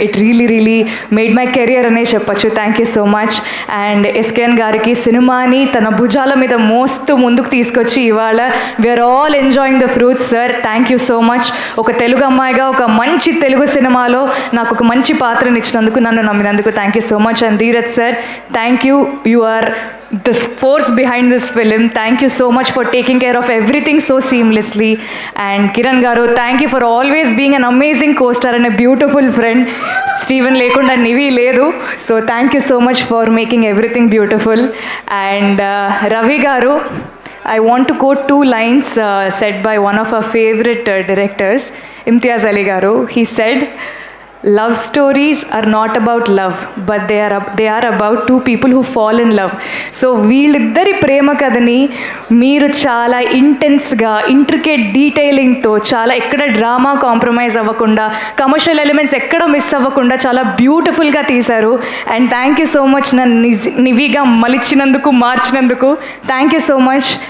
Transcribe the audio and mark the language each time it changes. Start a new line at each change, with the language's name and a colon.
English: it really made my career
Telugu: అనే చెప్పచ్చు.
English: Thank you so much.
Telugu: And SKN గారికి సినిమాని తన భుజాల మీద మోస్తూ ముందుకు తీసుకొచ్చి ఇవాళ
English: We are all enjoying the fruits sir. Thank you so much.
Telugu: ఒక తెలుగు అమ్మాయిగా ఒక మంచి తెలుగు సినిమాలో నాకు ఒక మంచి పాత్రని ఇచ్చినందుకు, నన్ను నమ్మినందుకు
English: Thank you so much. And Dheeraj sir, thank you. You are the force behind this film. Thank you so much for taking care of everything so seamlessly. And Kiran garu, thank you for always being an amazing co-star and a beautiful friend. Steven
Telugu: lekunda nivi ledu,
English: so thank you so much for making everything beautiful. And Ravi garu, I want to quote 2 lines said by one of our favorite directors, Imtiaz Ali garu. He said, love stories are not about love, but they are about 2 people who fall in love.
Telugu: So వీళ్ళిద్దరి ప్రేమ కథని మీరు చాలా ఇంటెన్స్గా, intricate డీటెయిలింగ్తో, చాలా ఎక్కడ drama compromise అవ్వకుండా, commercial elements ఎక్కడ miss అవ్వకుండా చాలా బ్యూటిఫుల్గా తీశారు.
English: and thank you so much
Telugu: నన్ను నివిగా మలిచినందుకు, మార్చినందుకు
English: Thank you so much.